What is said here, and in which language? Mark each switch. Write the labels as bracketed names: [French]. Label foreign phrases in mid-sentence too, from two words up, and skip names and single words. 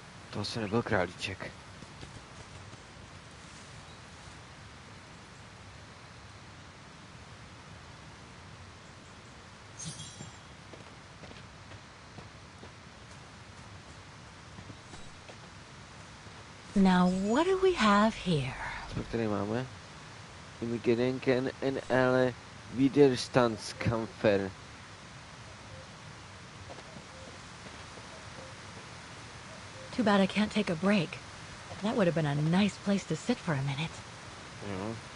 [Czech] To asi nebyl králíček. [English] Now, what do we have here? [Czech] Co tady máme? [German] Im Gedenken an alle Widerstandskämpfer. [English] Too bad I can't take a break. That would have been a nice place to sit for a minute. [Czech] Jo.